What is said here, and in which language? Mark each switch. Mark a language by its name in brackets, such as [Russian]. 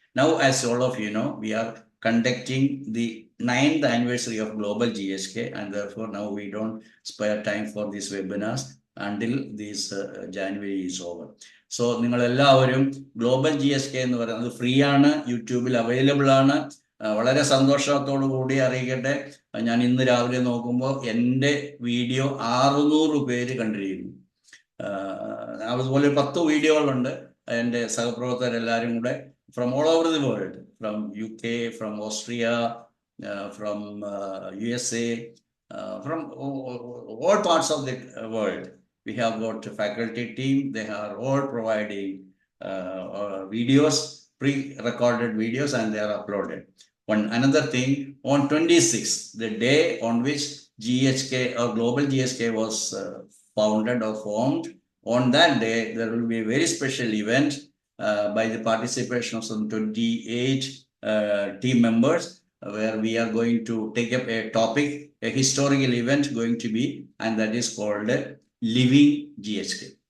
[English] Now, as all of you know, we are conducting the 9th anniversary of Global GHK, and therefore now we don't spare time for these webinars until this January is over. [Malayalam] So നിങ്ങൾ എല്ലാവരും global GHK എന്ന് പറയുന്നത് free ആണ്, യൂട്യൂബിൽ available ആണ്. വളരെ സന്തോഷത്തോടു കൂടി അറിയിക്കട്ടെ, ഞാൻ ഇന്ന് രാവിലെ നോക്കുമ്പോൾ എൻ്റെ വീഡിയോ 600 പേര് കണ്ടിരിക്കുന്നു. അതുപോലെ 10 വീഡിയോകളുണ്ട് എൻ്റെ സഹപ്രവർത്തകരെല്ലാവരും കൂടെ, [English] From all over the world, from UK, from Austria, from USA, from all parts of the world. We have got a faculty team. They are all providing videos, pre-recorded videos, and they are uploaded. Another thing, on 26th, the day on which GHK or Global GHK was founded or formed, on that day there will be a very special event by the participation of some 28 team members, where we are going to take up a topic, a historical event going to be, and that is called Living GHK.